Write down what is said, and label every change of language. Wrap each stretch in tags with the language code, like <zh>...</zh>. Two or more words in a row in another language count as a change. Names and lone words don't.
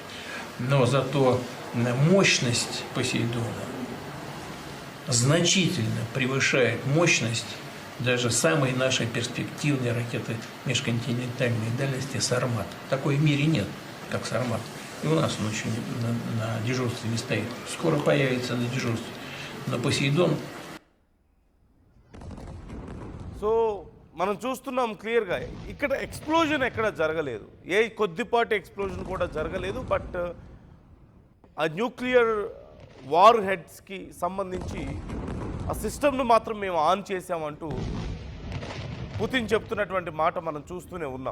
<ru>Но зато мощность Посейдона значительно превышает мощность даже самой нашей перспективной ракеты межконтинентальной дальности «Сармат». Такой в мире нет, как «Сармат». И у нас он еще на дежурстве не стоит. Скоро появится на дежурстве. Но «Посейдон».</ru> <te>మనం చూస్తున్నాం క్లియర్గా ఇక్కడ ఎక్స్ప్లోజన్ ఎక్కడ జరగలేదు, కొద్దిపాటి ఎక్స్ప్లోజన్ కూడా జరగలేదు. బట్ ఆ</te> <en>nuclear war heads</en> <te>సంబంధించి ఆ సిస్టమ్ను మాత్రం మేము ఆన్ చేసామంటూ పుతిన్ చెప్తున్నటువంటి మాట మనం చూస్తూనే ఉన్నాం.</te>